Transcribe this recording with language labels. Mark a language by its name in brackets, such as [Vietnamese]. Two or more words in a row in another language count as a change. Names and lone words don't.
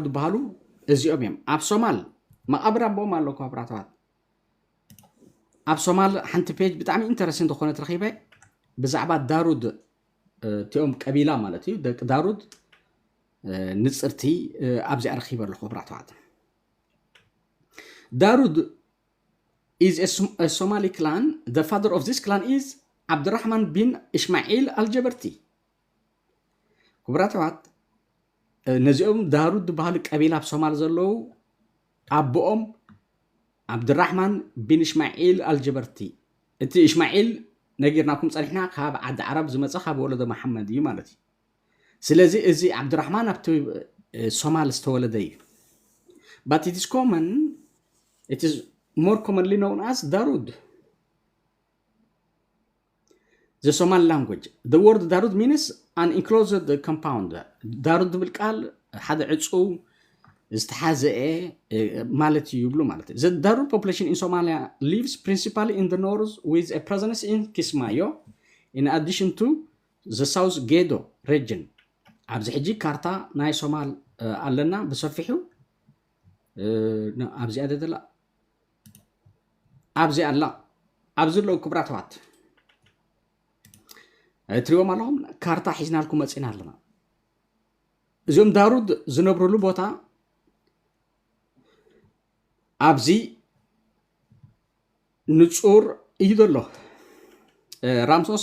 [Tigrinya] ዝበሃሉ እዚኦም እዮም ኣብ ሶማል መቃብር ኣቦኦም ኣሎ ክቡራትዋት ኣብ ሶማል ሓንቲ ፔጅ ብጣዕሚ ኢንተረስቲንግ ዝኾነ ትረኺበ ብዛዕባ ዳሩድ እቲኦም ቀቢላ ማለት እዩ ደቂ ዳሩድ ንፅርቲ ኣብዚኣ ረኺበ ኣለኹ ክቡራትዋት ዳሩድ [English] is a Somali clan. The father of this clan is Abdurrahman bin Ismail al-Jabarti. [Tigrinya] ክቡራትዋት ነዚኦም ዳሩድ ባህል ቀቢላ ኣብ ሶማል ዘለዉ ኣቦኦም ዓብድራሕማን ቢን እስማዒል አልጀበርቲ እቲ እስማዒል ነጊርናኩም ፀኒሕና ካብ ዓዲ ዓረብ ዝመፀ ካብ ወለዶ መሐመድ እዩ ማለት እዩ ስለዚ እዚ ዓብድራሕማን ኣብቲ ሶማል ዝተወለደ እዩ [English] but it is more commonly known as Darud. The Somali language. The word Darud means an enclosed compound. Darud بالقال [Tigrinya] ሓደ ዕፁ ዝተሓዘአ ማለት ይብሉ ማለት እዩ [English] the Darud population in Somalia lives principally in the north with a presence in Kismayo in addition to the South Gedo region [Tigrinya] ኣብዚ ሕጂ ካርታ ናይ ሶማል ኣለና ብሰፊሑ ኣብዚ ኣደላ ኣብዚ ኣላ ኣብዚ ለው ክብራትዋት ትሪኦም ኣለኹም ካርታ ሒዝናልኩም መፂና ኣለና እዚኦም ዳሩድ ዝነብሩሉ ቦታ ኣብዚ ንጹር እዩ ዘሎ ራምሶስ